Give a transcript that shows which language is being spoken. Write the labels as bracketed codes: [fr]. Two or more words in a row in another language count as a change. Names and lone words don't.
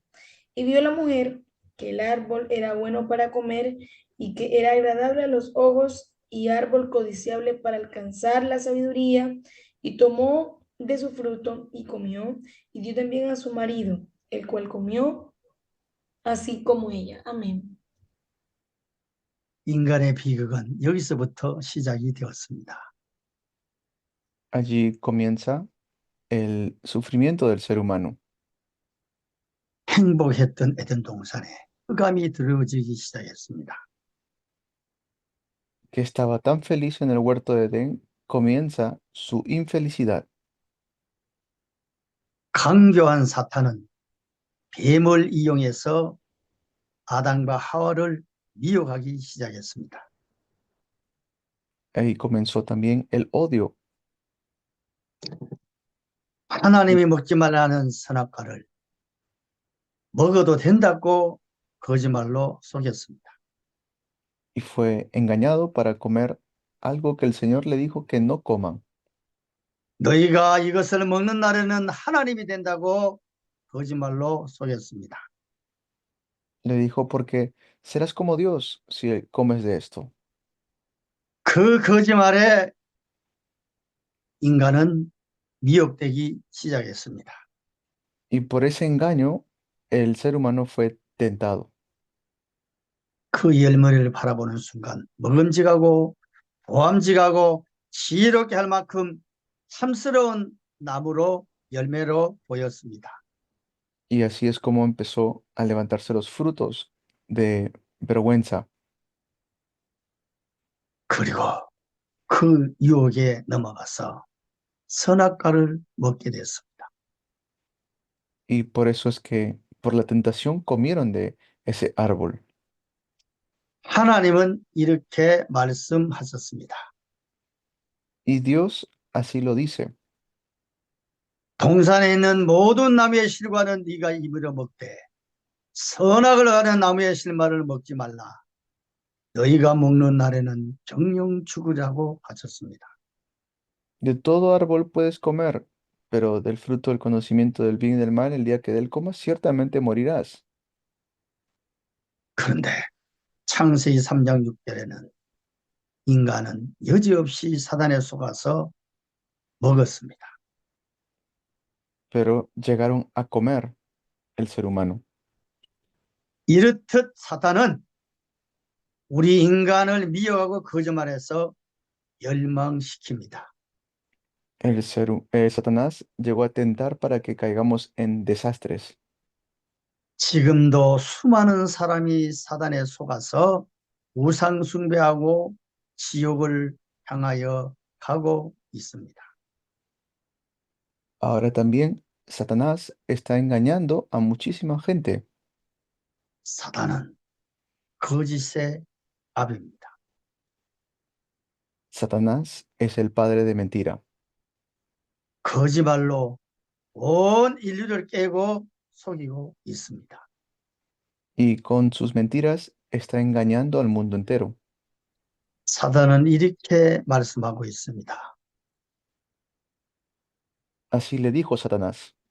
[es] Y vio la mujer que el árbol era bueno para comer y que era agradable a los ojos y árbol codiciable para alcanzar la sabiduría, y tomó de su fruto y comió, y dio también a su marido, el cual comió así como ella. Amén. [ko] 인간의 비극은 여기서부터 시작이 되었습니다. [es] Allí comienza el sufrimiento del ser humano, [ko] 행복했던 에덴 동산에 흑암이 들어지기 시작했습니다. [es] que estaba tan feliz en el huerto de Edén, comienza su infelicidad. [ko] 강교한 사탄은 뱀을 이용해서 아담과 하와를 미혹하기 시작했습니다. [es] Ahí comenzó también el odio. [ko] 하나님이 먹지 말라는 선악과를 먹어도 된다고 거짓말로 속였습니다. [es] Y fue engañado para comer algo que el Señor le dijo que no coman. [ko] 너희가 이것을 먹는 날에는 하나님이 된다고 거짓말로 속였습니다. [es] Le dijo porque serás como Dios si comes de esto. [ko] 그 거짓말에 인간은 미혹되기 시작했습니다. [es] Y por ese engaño el ser humano fue tentado. [ko] 그 열매를 바라보는 순간 먹음직하고 보암직하고 지혜롭게 할 만큼 탐스러운 나무로 열매로 보였습니다. [es] Y así es como empezó a levantarse los frutos de vergüenza. [ko] 그리고 그 유혹에 넘어가서 선악과를 먹게 됐습니다. [es] Y por eso es que por la tentación comieron de ese árbol. [ko] 하나님은 이렇게 말씀하셨습니다. [es] Y Dios así lo dice. [ko] 동산에 있는 모든 나무의 실과는 네가 입으로 먹되 선악을 하는 나무의 실마를 먹지 말라. 너희가 먹는 날에는 정령 죽으라고 하셨습니다. [es] De todo árbol puedes comer, pero del fruto del conocimiento del bien y del mal, el día que de él comas, ciertamente morirás. [ko] 그런데 창세기 3장 6절에는 인간은 여지없이 사단에 속아서 먹었습니다. [es] pero llegaron a comer el ser humano. [ko] 이렇듯 사단은 우리 인간을 미워하고 거짓말해서 멸망시킵니다. [es] Satanás llegó a tentar para que caigamos en desastres. [ko] 지금도 수많은 사람이 사단에 속아서 우상 숭배하고 지옥을 향하여 가고 있습니다. [es] Ahora también Satanás está engañando a muchísima gente. [ko] 사단은 거짓의 아비입니다. [es] Satanás es el padre de mentira [ko] 거짓말로 온 인류를 깨고 속이고 있습니다. [es] y con sus mentiras está engañando al mundo entero. [ko] 사단은 이렇게 말씀하고 있습니다. [es] Así le dijo Satanás,